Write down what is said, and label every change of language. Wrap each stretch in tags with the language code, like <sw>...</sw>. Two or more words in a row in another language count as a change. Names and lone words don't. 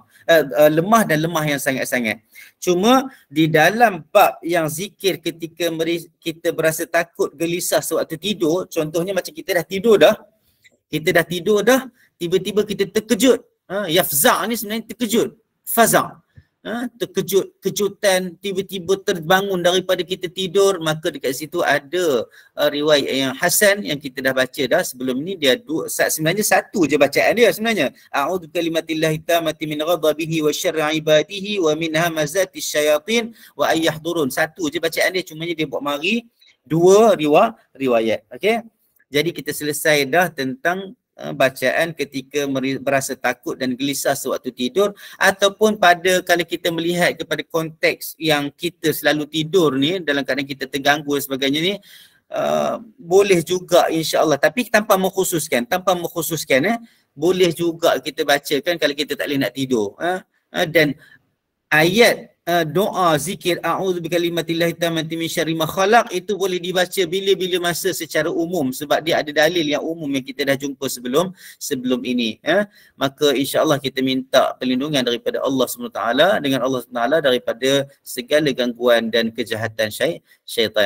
<ms>Lemah dan lemah yang sangat-sangat. Cuma di dalam bab yang zikir ketika kita berasa takut, gelisah sewaktu tidur, contohnya macam kita dah tidur dah, tiba-tiba kita terkejut. Yafza' ni sebenarnya terkejut. Faza'. Terkejut, kejutan, tiba-tiba terbangun daripada kita tidur, maka dekat situ ada riwayat yang hasan yang kita dah baca dah sebelum ni. Dia sebenarnya satu je bacaan dia sebenarnya.</ms> <ar>أعوذ بكلمات الله التامات من غضبه وشر عباده ومن همزات الشياطين وأن يحضرون.</ar> <ms>Satu je bacaan dia, cuma dia buat mari dua riwayat. Okey. Jadi kita selesai dah tentang bacaan ketika berasa takut dan gelisah sewaktu tidur, ataupun pada kalau kita melihat kepada konteks yang kita selalu tidur ni, dalam keadaan kita terganggu dan sebagainya ni, boleh juga</ms> <ar>إن شاء الله,</ar> <ms>tapi tanpa mengkhususkan, boleh juga kita bacakan kalau kita tak boleh nak tidur. Dan ayat doa zikir</ms> <ar>أعوذ بكلمات الله التامات من شر ما خلق</ar> <ms>itu boleh dibaca bila-bila masa secara umum, sebab dia ada dalil yang umum yang kita dah jumpa sebelum ini. Maka</ms> <ar>إن شاء الله</ar> <ms>kita minta perlindungan daripada Allah SWT, dengan Allah SWT daripada segala gangguan dan kejahatan syaitan.</ms>